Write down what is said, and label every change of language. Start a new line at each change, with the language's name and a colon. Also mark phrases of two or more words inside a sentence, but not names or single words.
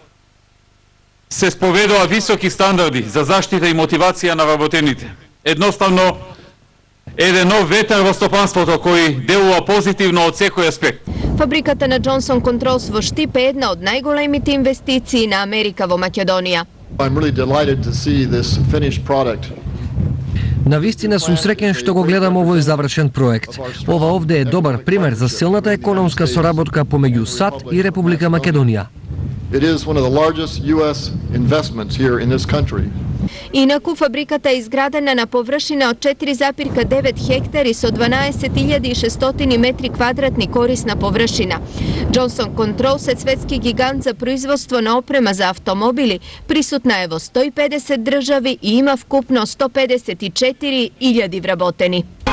Macedonian: Се споведува високи стандарди за заштита и мотивација на работените. Едноставно, еден нов ветер во стопанството кој делува позитивно од секој аспект. Фабриката на Johnson Controls во Штип е една од најголемите инвестиции на Америка во Македонија.
English: I'm really delighted to see this finished product.
Macedonian: Навистина сум среќен што го гледам овој завршен проект. Ова овде е добар пример за силната економска соработка помеѓу САД и Република Македонија.
English: It is one of the largest US investments here in this country.
Macedonian: Инаку фабриката е изградена на површина од 4,9 хектари со 12.600 метри квадратни корисна површина. Johnson Controls е светски гигант за производство на опрема за автомобили, присутна е во 150 држави и има вкупно 154.000 вработени.